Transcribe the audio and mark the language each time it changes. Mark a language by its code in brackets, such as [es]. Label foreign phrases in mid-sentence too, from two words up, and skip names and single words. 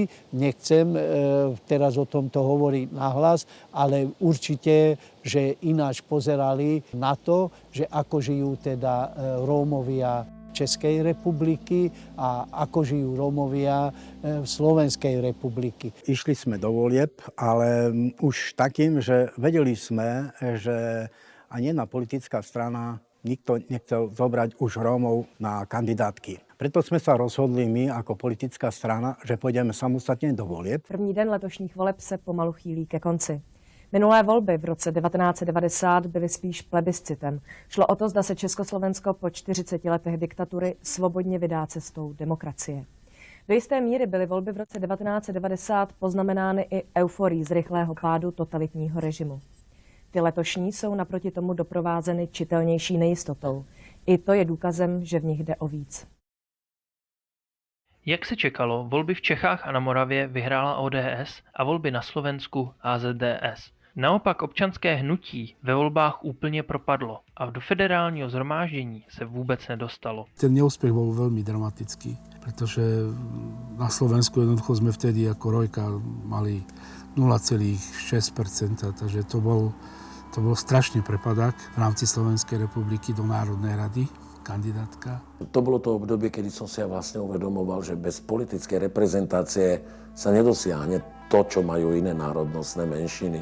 [sk] Nechcem teraz o tomto hovoriť nahlas, ale určite, že ináč pozerali na to, že ako žijú teda Rómovia Českej republiky a ako žijú Rómovia Slovenskej republiky. Išli sme do volieb, ale už takým, že vedeli sme, že ani jedna politická strana nikto nechcel zobrať už Rómov na kandidátky. Preto sme sa rozhodli my ako politická strana, že pôjdeme samostatne do volieb. [cs] První den letošních voleb se pomalu chýlí ke konci. Minulé volby v roce 1990 byly spíš plebiscitem. Šlo o to, zda se Československo po 40 letech diktatury svobodně vydá cestou demokracie. Do jisté míry byly volby v roce 1990 poznamenány i euforií z rychlého pádu totalitního režimu. Ty letošní jsou naproti tomu doprovázeny čitelnější nejistotou. I to je důkazem, že v nich jde o víc. Jak se čekalo, volby v Čechách a na Moravě vyhrála ODS a volby na Slovensku AZDS. Naopak občanské hnutí ve volbách úplně propadlo a do federálního shromáždění se vůbec nedostalo. [sk] Ten neúspech bol veľmi dramatický, pretože na Slovensku jednoducho sme vtedy ako Rojka mali 0,6%, takže to bol strašný prepadák v rámci Slovenskej republiky do Národnej rady. Kandidátka. To bolo to obdobie, kedy som si ja vlastne uvedomoval, že bez politickej reprezentácie sa nedosiahne to, čo majú iné národnostné menšiny.